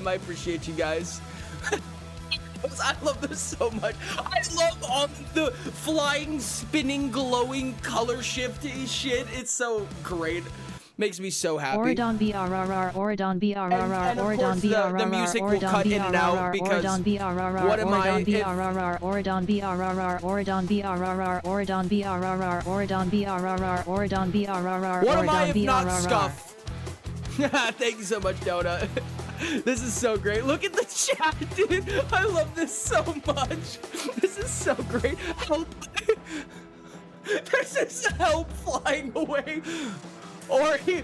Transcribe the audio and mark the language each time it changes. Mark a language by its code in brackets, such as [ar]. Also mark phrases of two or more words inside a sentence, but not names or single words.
[en] I appreciate you guys. I love this so much. I love all the flying, spinning, glowing, color shifty shit. It's so great. Makes me so happy. Oridon BRRR, Oridon BRRR, Oridon BRRR, the music will cut in and out because what am I? Oridon BRRR, Oridon BRRR, Oridon BRRR, Oridon BRRR, Oridon BRRR. What am I if not Scuff? Thank you so much, Donut. This is so great. Look at the chat, dude. I love this so much. This is so great. Help. There's this help flying away. Ori.